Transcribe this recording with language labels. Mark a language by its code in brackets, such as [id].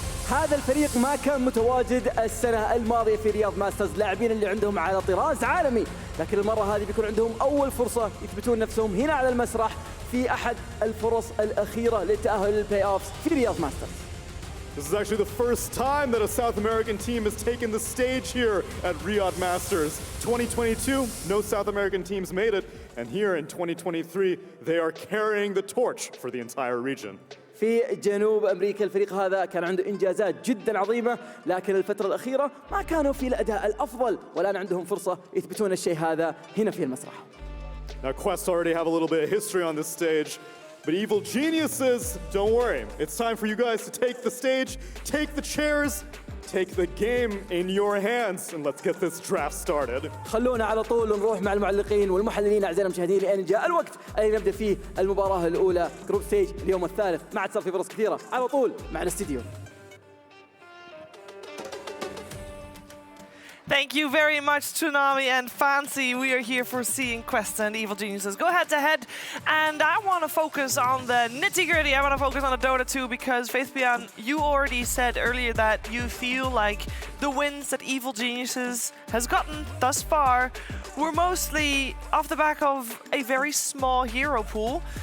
[ar] هذا الفريق ما كان متواجد السنة الماضية في رياض ماسترز، لاعبين اللي عندهم على طراز عالمي، لكن المرة هذه بيكون عندهم أول فرصة يثبتون نفسهم هنا على المسرح في أحد الفرص الأخيرة للتأهل للبلاي أوفز في رياض ماسترز. [en] This is actually the first time that a South American team has taken the stage here at Riyadh Masters. 2022, no South American teams made it, and here in 2023, they are carrying the torch for the entire region. [ar] في جنوب أمريكا الفريق هذا كان عنده إنجازات جدا عظيمة، لكن الفترة الأخيرة ما كانوا في الأداء الأفضل، والآن عندهم فرصة يثبتون الشيء هذا هنا في المسرح. [en] Now Quest already have a little bit of history on this stage, but Evil Geniuses, don't worry. It's time for you guys to take the stage, take the chairs, take the game in your hands and let's get this draft started. [ar] خلونا على طول نروح مع المعلقين والمحللين أعزائنا المشاهدين لأن جاء الوقت اللي نبدأ فيه المباراة الأولى جروب ستيج اليوم الثالث. ما عاد صار في فرص كثيرة، على طول مع الاستديو. [en] Thank you very much, Tsunami and Fancy. We are here for seeing Quest and Evil Geniuses go head-to-head. And I want to focus on the nitty-gritty. I want to focus on the Dota 2 because, Faith Beyond, you already said earlier that you feel like the wins that Evil Geniuses has gotten thus far were mostly off the back of a very small hero pool.